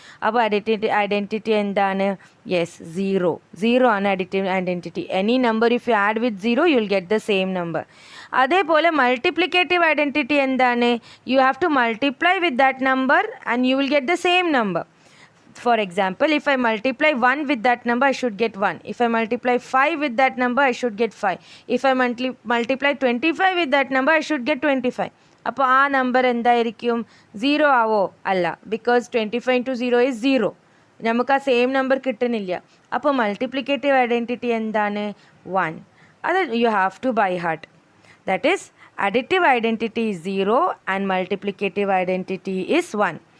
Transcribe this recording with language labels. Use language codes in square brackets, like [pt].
[ml] അപ്പോൾ additive identity എന്താണ്, yes 0 ആണ് additive identity. [en] Any number if you add with 0 you will get the same number. [ml] അതേപോലെ [en] Multiplicative identity എന്താണ്, you have to multiply with that number and you will get the same number. For example, if I multiply 1 with that number, I should get 1. If I multiply 5 with that number, I should get 5. If I multiply 25 with that number, I should get 25. [ml] അപ്പോൾ ആ number എന്തായിരിക്കും, 0 ആവോ, അല്ല, [en] Because 25 into 0 is 0. [ml] നമുക്ക് ആ same number കിട്ടുന്നില്ല. അപ്പോൾ multiplicative identity എന്താണ്, 1. [en] അത് you have to by heart. That is additive identity is 0 and multiplicative identity is 1.